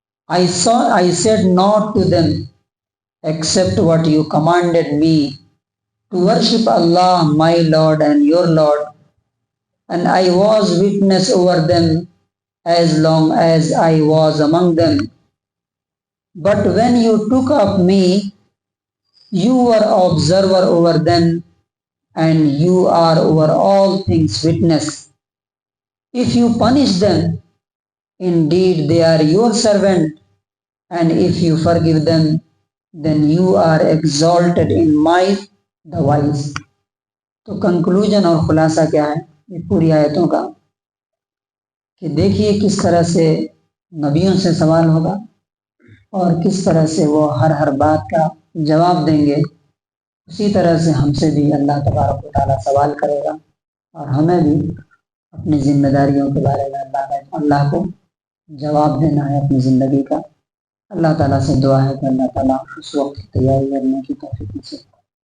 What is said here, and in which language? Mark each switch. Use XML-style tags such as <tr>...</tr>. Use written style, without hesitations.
<en>I said not to them except what you commanded me, to worship Allah my Lord and your Lord, and I was witness over them as long as I was among them. But when you took up me, you were observer over them, and you are over all things witness. If you punish them, indeed they are your servant, and if you forgive them, then you are exalted in might the wise.</en> <ur>تو conclusion اور خلاصہ کیا ہے یہ پوری آیتوں کا، کہ دیکھیے کس طرح سے نبیوں سے سوال ہوگا اور کس طرح سے وہ ہر بات کا جواب دیں گے، اسی طرح سے ہم سے بھی اللہ تبارک و تعالیٰ سوال کرے گا، اور ہمیں بھی اپنی ذمہ داریوں کے بارے میں اللہ کو جواب دینا ہے اپنی زندگی کا۔ اللہ تعالیٰ سے دعا ہے کہ اللہ تعالیٰ اس وقت کی تیاری کرنے کی توفیق نصیب کرے۔</ur>